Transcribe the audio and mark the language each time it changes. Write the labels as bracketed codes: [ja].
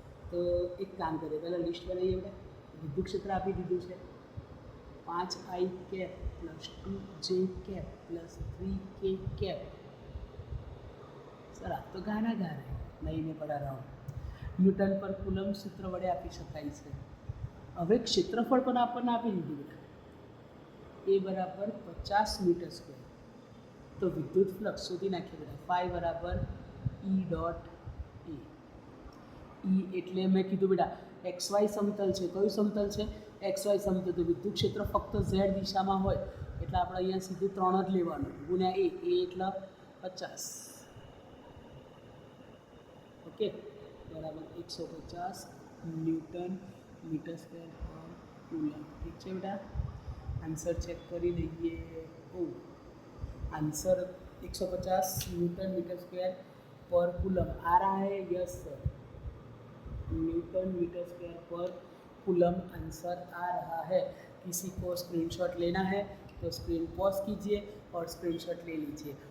[hi] तो एक काम करें, पहले लिस्ट बनाइए बेटा. [gu] विद्युत क्षेत्र आपी दीधुं છે 5I cap plus 2J cap plus 3K cap. [hi] Sir आप तो गाना गा रहे हैं, नहीं मैं पढ़ा रहा हूँ। [gu] ન્યૂટન પર કુલમ સૂત્ર વડે આપી શકાય છે। હવે ક્ષેત્રફળ પણ આપણને આપી દીધું બેટા, એ બરાબર 50 મીટર સ્ક્વેર, તો વિદ્યુત ફ્લક્સ શોધી નાખીએ બેટા, ફાઈ બરાબર ઈ ડોટ એ। ઈ એટલે મેં કીધું બેટા એક્સ વાય સમતલ છે, કયું સમતલ છે? એક્સ વાય સમતલ, તો વિદ્યુત ક્ષેત્ર ફક્ત ઝેડ દિશામાં હોય એટલે આપણે અહીંયા સીધું 3 જ લેવાનું, ગુણ્યા એ એટલે 50, ઓકે, બરાબર 150 ન્યૂટન મીટર સ્ક્વેર પર કુલમ। ઠીક છે બેટા, आंसर चेक કરી લઈએ। [hi] ઓ आंसर 150 न्यूटन मीटर स्क्वायर पर कूलम आ रहा है, yes sir, Newton metre square पर कूलम आंसर आ रहा है। किसी को स्क्रीनशॉट लेना है तो स्क्रीन पॉज कीजिए और स्क्रीनशॉट ले लीजिए।